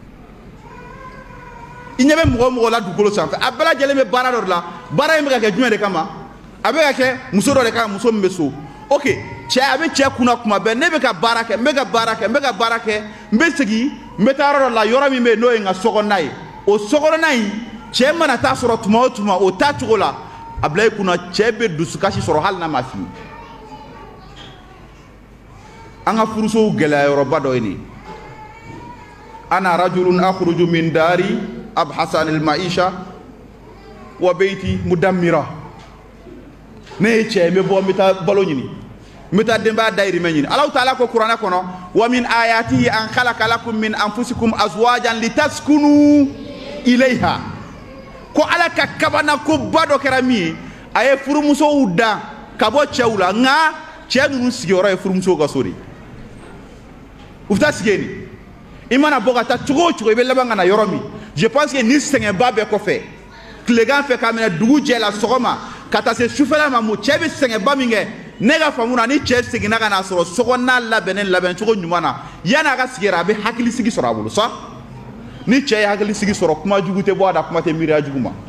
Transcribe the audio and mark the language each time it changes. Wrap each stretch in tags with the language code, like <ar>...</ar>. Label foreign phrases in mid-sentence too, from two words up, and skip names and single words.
<bm>i ɲɛ bɛ mɔgɔ o mɔgɔ la dugukolo sanfɛ a bɛɛ lajɛlen bɛ baara dɔ de la baara in bɛ ka kɛ jumɛn de kama a bɛ ka kɛ muso dɔ de kama muso min bɛ so ok cɛ a bɛ cɛ kunna kuma bɛɛ ne bɛ ka baara kɛ n bɛ ka baara kɛ n bɛ ka baara kɛ n bɛ segin n bɛ taa yɔrɔ dɔ la yɔrɔ min bɛ yen n'o ye n ka sokɔnɔna ye o sokɔnɔna in cɛ mana taa sɔrɔ tuma o tuma o taa cogo la a bila i kunna cɛ bɛ dusukasi sɔrɔ hali n'a ma f'i ye an ka furusow gɛlɛyayɔrɔba dɔ ye nin</bm> <ar>أنا رجل أخرج من داري أبحث عن المعيشة وبيتي مدمرة</ar> <bm>ne ye cɛ n bɛ bɔ n bɛ taa balo ɲini n bɛ taa denbaya dayirimɛ ɲini Alahu taala ko kuranɛ kɔnɔ wa</bm> <ar>من آياته أن خلق لكم من أنفسكم أزواجا لتسكنوا إليها</ar> <bm>ko ala ka kabanakoba dɔ kɛra min ye a ye furumusow dan ka bɔ cɛw la nka cɛ ninnu sigiyɔrɔ ye furumusow ka so de u bɛ taa sigi yen i mana bɔ ka taa cogo o cogo i bɛ laban ka na yɔrɔ min</bm> <fr>je pense que</fr> <bm>ni sɛgɛnba bɛɛ kɔfɛ tilegan fɛ k'a minɛ dugu jɛ la sɔgɔma ka taa se sufɛla ma mun cɛ bɛ sɛgɛnba min kɛ ne ka faamu na ni cɛ seginna ka na sɔrɔ sokɔnɔna labɛnnen labɛn cogo ɲuman na yanni a ka sigi yɛrɛ a bɛ hakilisigi sɔrɔ a bolo sa ni cɛ ye hakilisigi sɔrɔ kuma jugu tɛ bɔ a da kuma tɛ miiriya jugu ma</bm>